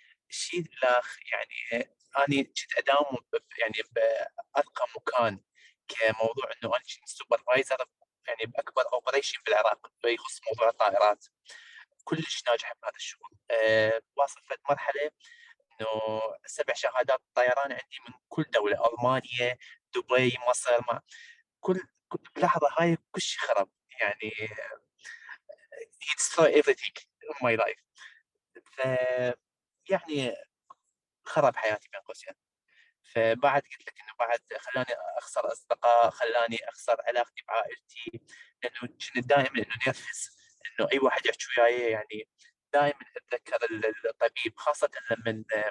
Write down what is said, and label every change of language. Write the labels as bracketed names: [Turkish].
[Arabic] الشيء الاخ يعني اني كنت اداوم يعني بارقى مكان كموضوع انه انا كنت سوبرفايزر يعني باكبر اوبريشن بالعراق يخص موضوع الطائرات، كلش ناجح بهذا الشغل. واصل مرحله انه 7 شهادات طيران عندي من كل دوله، المانيا، دبي، مصر، كل لحظه هاي كل شيء خرب يعني. [English] he destroyed everything in my life. [Arabic] ف يعني خرب حياتي بين قوسين. فبعد قلت لك انه بعد خلاني اخسر اصدقاء، خلاني اخسر علاقتي بعائلتي، لانه كنت دائما انه نرفز انه اي واحد يحكي وياي، يعني دائما اتذكر الطبيب، خاصه لما